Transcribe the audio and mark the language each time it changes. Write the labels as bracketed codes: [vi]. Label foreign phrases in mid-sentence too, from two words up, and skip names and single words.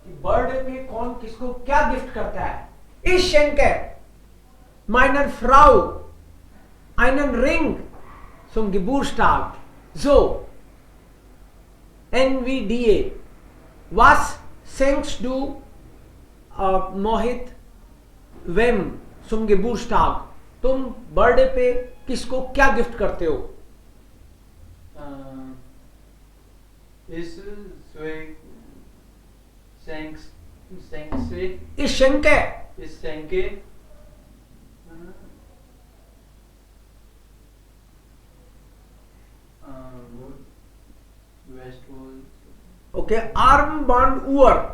[hi] बर्थडे पे कौन किसको क्या गिफ्ट करता है? [de] Ich schenke meiner Frau einen Ring zum Geburtstag. So, NVDA. Was schenkst du Mohit wem zum Geburtstag? [hi] तुम बर्थडे पे किसको क्या गिफ्ट करते हो? [de] Ich schenke Okay, Armbanduhr.